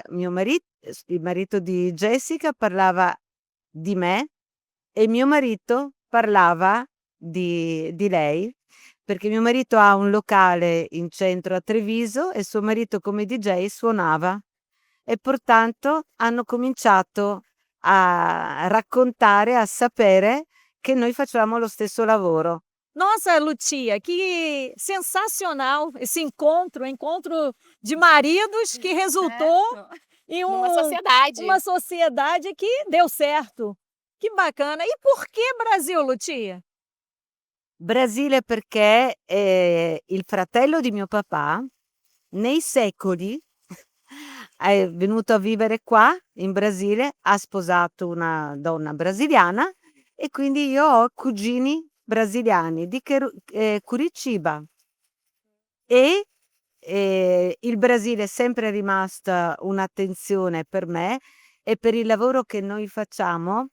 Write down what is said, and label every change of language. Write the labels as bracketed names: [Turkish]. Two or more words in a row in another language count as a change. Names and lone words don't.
[Italian] Il marito di Jessica parlava di me e mio marito parlava di lei, perché mio marito ha un locale in centro a Treviso e suo marito come DJ suonava e pertanto hanno cominciato a raccontare, a sapere che noi facevamo lo stesso lavoro. [Portuguese] Nossa, Lucia, que sensacional esse encontro de maridos que resultou em Numa sociedade. uma sociedade que deu certo. Que bacana. E por que Brasil, Lucia? [Italian] Brasile perché, il fratello di mio papà nei secoli è venuto a vivere qua in Brasile, ha sposato una donna brasiliana e quindi io ho cugini brasiliani di Curitiba e, il Brasile è sempre rimasta un'attenzione per me e per il lavoro che noi facciamo.